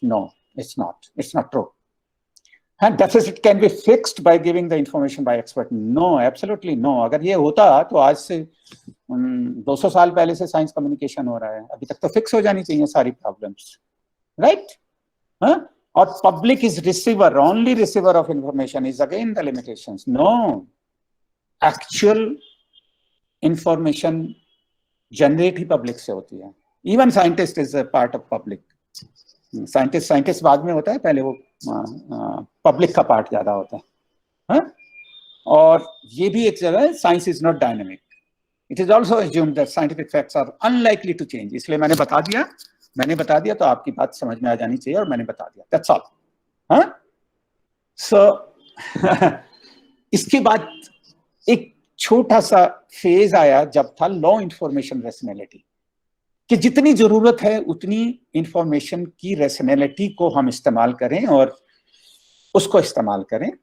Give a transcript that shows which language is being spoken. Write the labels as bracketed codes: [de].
[en] No, it's not true. And deficit can be fixed by giving the information by expert. No, absolutely no. [hi] अगर ये होता तो आज से 200 साल पहले से साइंस कम्युनिकेशन हो रहा है, अभी तक तो फिक्स हो जानी चाहिए सारी प्रॉब्लम्स, राइट? [en] और public is receiver, only receiver of information is again the limitations. [hi] No, actual information generate he public से होती है. [en] Even scientist is a part of public. [hi] Scientist बाद में होता है, पहले वो पब्लिक का पार्ट ज्यादा होता है. और ये भी एक जगह है, [en] Science is not dynamic. It is also assumed that scientific facts are unlikely to change. [hi] इसलिए मैंने बता दिया तो आपकी बात समझ में आ जानी चाहिए, और मैंने बता दिया, [en] that's all. [hi] So इसके बाद एक छोटा सा फेज आया जब था लॉ इंफॉर्मेशन रेशनैलिटी, कि जितनी जरूरत है उतनी इंफॉर्मेशन की रेशनैलिटी को हम इस्तेमाल करें और उसको इस्तेमाल करें.